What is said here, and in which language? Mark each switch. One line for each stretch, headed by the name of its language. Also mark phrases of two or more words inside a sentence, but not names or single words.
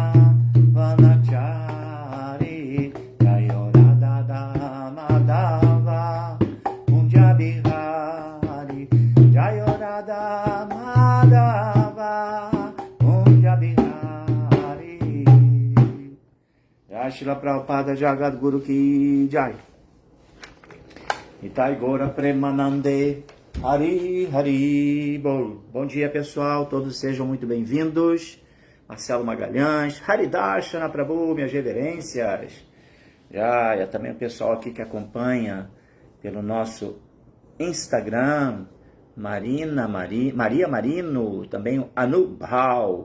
Bangla: বনচারী জয় রাধা মাধব কুঞ্জ বিহারী জয় রাধা মাধব কুঞ্জ বিহারী জয় শীল প্রভুপাদ
Hindi: जगत गुरु की जय
Bangla: নিতাই গোরা প্রেমানন্দে হরি হরি বোল.
Portuguese: Bom dia, pessoal, todos sejam muito bem-vindos. Marcelo Magalhães, Haridashana Prabhu, minhas reverências. Já também o pessoal aqui que acompanha pelo nosso Instagram, Maria Marino, também o Anubhau.